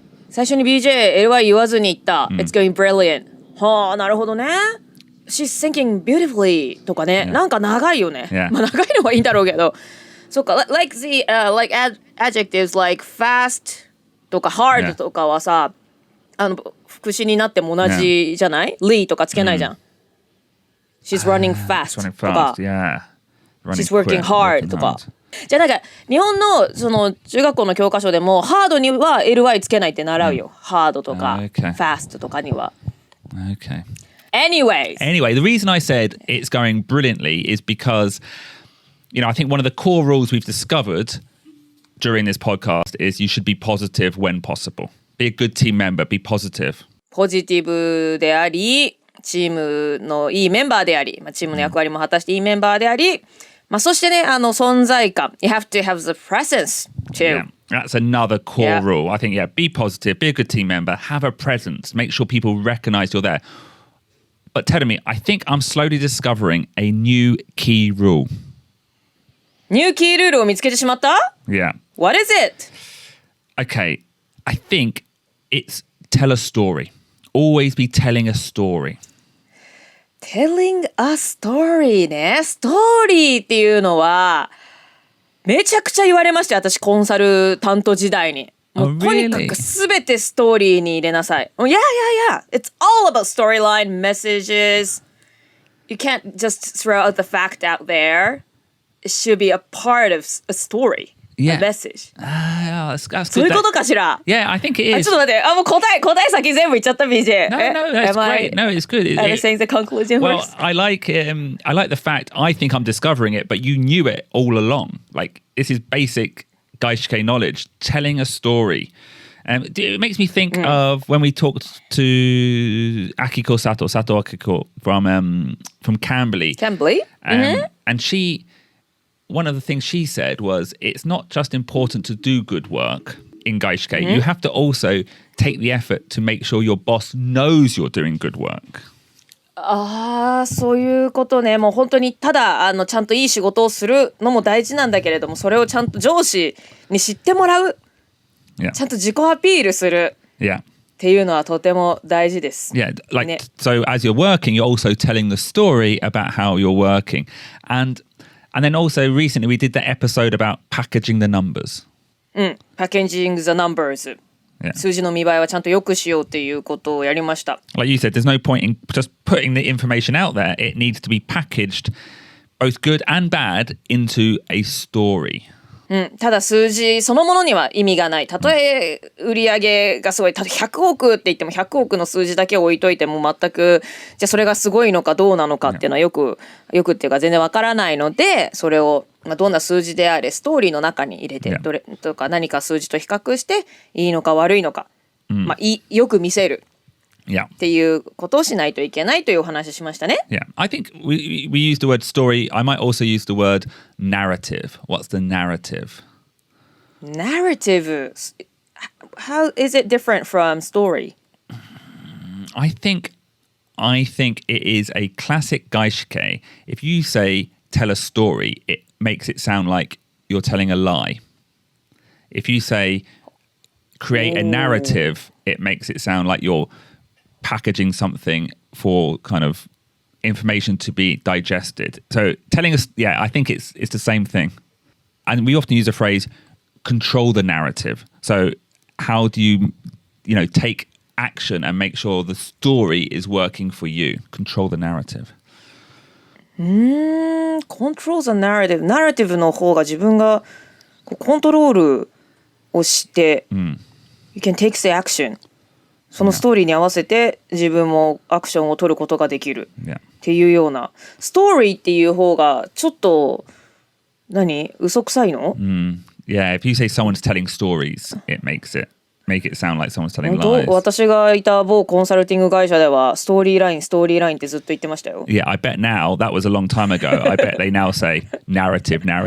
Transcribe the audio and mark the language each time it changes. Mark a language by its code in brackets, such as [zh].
[ja] 最初に BJ、LY 言わずに言った。 [en] It's going brilliant. [ja] はあ、なるほどね。 [en] She's thinking beautifully [ja] とかね。なんか長いよね。まあ長いのはいいんだろうけど。そうか、 [en] like adjectives like fast [ja] とか hard とかはさ、副詞になっても同じじゃない？Lee とかつけないじゃん。 [en] She's running fast とか。 She's working hard とか。 [ja] じゃあなんか日本のその中学校の教科書でもハードには ly つけないって習うよ。ハードとか fast とかには。 [en] Okay. Anyway, the reason I said it's going brilliantly is because, I think one of the core rules we've discovered during this podcast is you should be positive when possible. Be a good team member, be positive. [ja] ポジティブであり、チームのいいメンバーであり、チームの役割も果たしていいメンバーであり、そしてね、存在感。 [en] You have to have the presence too. Yeah, that's another core rule. I think, be positive, be a good team member, have a presence, make sure people recognize you're there. But tell me, I think I'm slowly discovering a new key rule. [ja] ニューキールールを見つけてしまった? [en] Yeah. What is it? Okay, I think it's tell a story. Always be telling a story.Telling a story ね。 [ja] ストーリーっていうのはめちゃくちゃ言われました。私コンサル担当時代に。もうとにかく全てストーリーに入れなさい。 [en] Yeah. It's all about storyline, messages. You can't just throw out the fact out there. It should be a part of a story. A message. That's [ja] そういうことかしら? [en] Yeah, I think it is. [ja] ちょっと待って。もう答え先全部言っちゃった BJ. [en] No, that's great. No, it's good. Am I saying the conclusion well, first? I like the fact I think I'm discovering it, but you knew it all along. Like, this is basic 外資系 knowledge, telling a story. It makes me think of when we talked to Sato Akiko from Cambly. And she, one of the things she said was, it's not just important to do good work in 外資系. You have to also take the effort to make sure your boss knows you're doing good work. [ja] そういうことね。もう本当にただちゃんといい仕事をするのも大事なんだけれども、それをちゃんと上司に知ってもらう。ちゃんと自己アピールする。ていうのはとても大事です。 [en] Yeah, like so as you're working, you're also telling the story about how you're working. And then also recently we did the episode about packaging the numbers. Packaging the numbers.Yeah. [ja] 数字の見栄えはちゃんとよくしようっていうことをやりました。 [en] Like you said, there's no point in just putting the information out there. It needs to be packaged, both good and bad, into a story. [ja] ただ数字そのものには意味がない。たとえ売上がすごい、たとえ100億って言っても100億の数字だけ置いといても全くじゃあそれがすごいのかどうなのかっていうのはよくっていうか全然わからないので、それをどんな数字であれストーリーの中に入れて、どれとか何か数字と比較していいのか悪いのか、よく見せるっていうことをしないといけないというお話しましたね。 [en] Yeah, I think we use the word story. I might also use the word narrative. What's the narrative? Narrative. How is it different from story? I think it is a classic gaishike. If you say tell a story, it makes it sound like you're telling a lie. If you say create a narrative, it makes it sound like you're packaging something for kind of information to be digested. So telling us, I think it's the same thing. And we often use the phrase control the narrative. So how do you take action and make sure the story is working for you? Control the narrative. Control the narrative. [ja] ナラティブの方が自分がコントロールをして、 [en] You can take the action. [ja] そのストーリーに合わせて自分もアクションを取ることができるっていうような。ストーリーっていう方がちょっと嘘くさいの [en] ？Yeah, if you say someone's telling stories, it make it sound like someone's telling lies. [ja] 私がいた某コンサルティング会社ではストーリーラインってずっと言ってましたよ。 [en] Yeah, I bet now, that was a long time ago. I bet they now say narrative.